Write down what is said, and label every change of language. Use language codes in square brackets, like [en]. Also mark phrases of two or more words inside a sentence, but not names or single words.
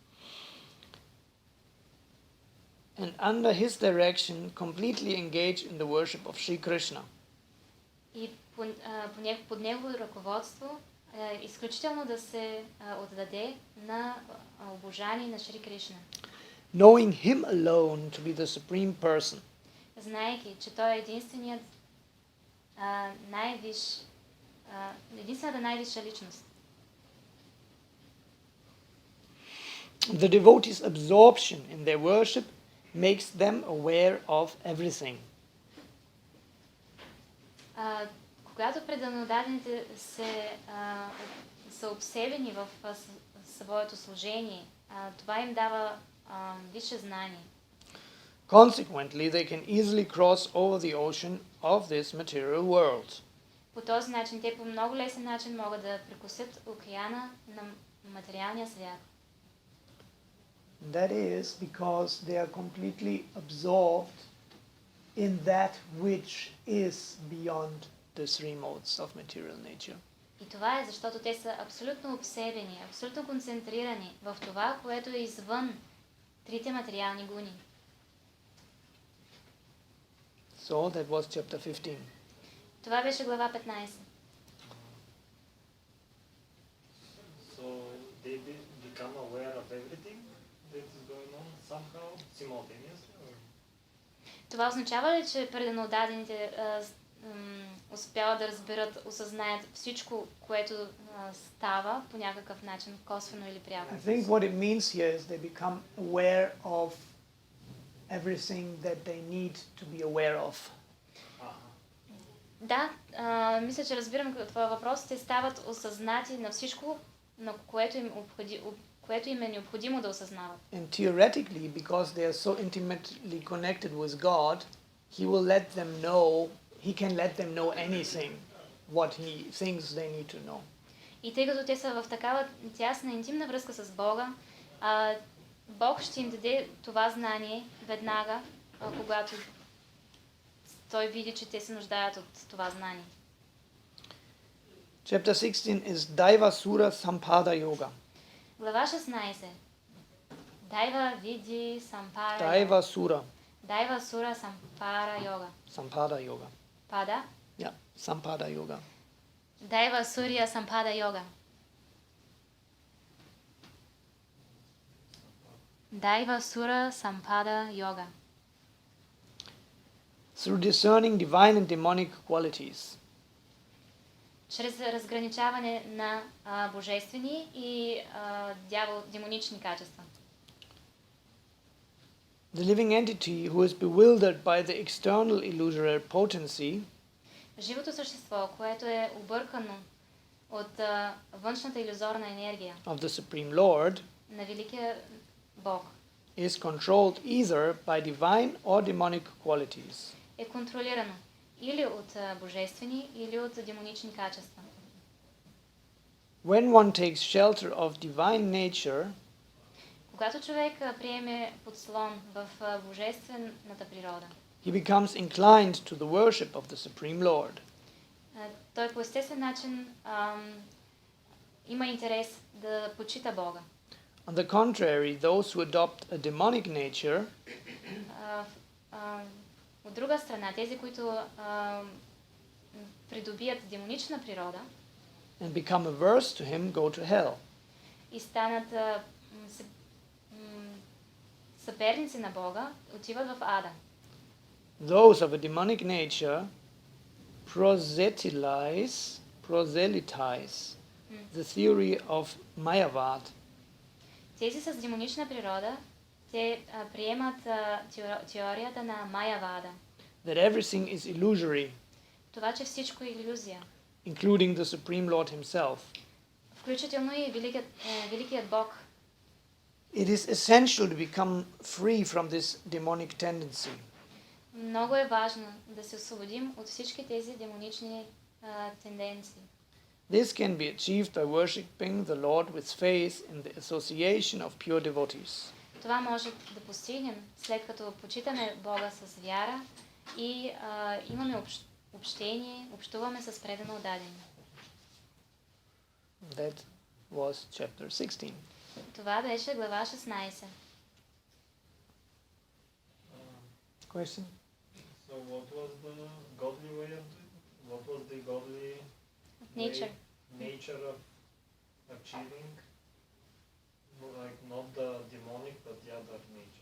[en] And under his direction, completely engage in the worship of Sri Krishna. [bg] И под негово ръководство изключително да се отдаде на обожание на Шри Кришна. [en] Knowing him alone to be the Supreme Person. [bg] Знаейки, че той е единствената най-висша личност. [en] The devotees' absorption in their worship makes them aware of everything. [bg] Когато преданодадените са обсебени в своето служение, това им дава висше знание. [en] Consequently, they can easily cross over the ocean of this material world. [bg] По този начин те по много лесен начин могат да прекусят океана на материалния свят. [en] That is because they are completely absorbed in that which is beyond the three modes of material nature. [bg] И това е защото те са абсолютно обсебени, абсолютно концентрирани в това, което е извън трите материални гуни. [en] So that was chapter 15. [bg] Това беше глава 15. [en] So they become aware of everything that is going on somehow simultaneously? Or? [bg] Това означава ли, че преданодадените успяват да разберат, осъзнаят всичко, което става по някакъв начин, косвено или пряко? [en] I think what it means here is they become aware of everything that they need to be aware of. [bg] Да, мисля, че разбирам това въпрос. Те стават осъзнати на всичко, на което им е необходимо да осъзнават. [en] And theoretically, because they are so intimately connected with God, he can let them know anything what he thinks they need to know. [bg] И тъй като те са в такава тясна интимна връзка с Бога, Бог ще им даде това знание веднага, когато той види, че те се нуждаят от това знание. [en] Chapter 16 is Daiva Sura Sampada Yoga. [bg] Глава 16. Дайва види сампара. [en] Daiva Sura. [bg] Дайва сура сампара йога. [en] Sampada Yoga. [bg] Пада? [en] Yeah, Sampada Yoga. [bg] Дайва сурия сампада йога. Дайва сура сампада йога. [en] Through discerning divine and demonic qualities. [bg] Чрез разграничаване на божествени и демонични качества. [en] The living entity who is bewildered by the external illusory potency [bg] Живото същество, което е объркано от външната илюзорна енергия [en] of the Supreme Lord [bg] на Великия Бог [en] is controlled either by divine or demonic qualities. [bg] Е контролирано или от божествени, или от демонични качества. [en] When one takes shelter of divine nature, [bg] Когато човек приеме подслон в божествената природа, [en] he becomes inclined to the worship of the Supreme Lord. [bg] той по естествен начин има интерес да почита Бога. [en] On the contrary, those who adopt a demonic nature [bg] От друга страна, тези, които придобият демонична природа [en] and become averse to him go to hell. [bg] и станат съперници на Бога, отиват в ада. [en] Those of a demonic nature proselytize the theory of Mayavad. [bg] Тези с демонична природа, те приемат теорията на Майявада. [en] That everything is illusory, [bg] Това, че всичко е илюзия, [en] including the Supreme Lord himself. [bg] включително и великият Бог. [en] It is essential to become free from this demonic tendency. [bg] Много е важно да се освободим от всички тези демонични тенденции. [en] This can be achieved by worshipping the Lord with faith in the association of pure devotees. [bg] Това може да постигнем след като почитаме Бога с вяра и имаме общение, общуваме с предано отдадени. [en] That was chapter 16. [bg] Това беше глава 16. [en] Question? So what was the godly way of doing? What was the godly Nature. nature of achieving? Like not the demonic, but the other nature.